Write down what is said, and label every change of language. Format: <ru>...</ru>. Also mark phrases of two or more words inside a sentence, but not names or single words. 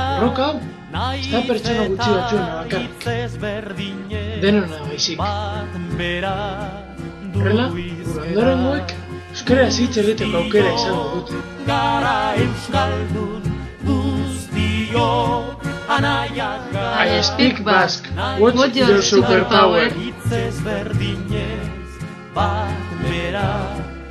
<eu>Borroka hau, ez da pertsona gutxi batzuen bakarrik, denona baizik. Horrela, gure ondorengoek euskaraz hitz egiteko aukera izango dute. Gara euskaldun, guztiok anaia gara.</eu> <en>I speak Basque. What's your superpower?</en> <eu>Hitz ezberdinez bat bera.</eu>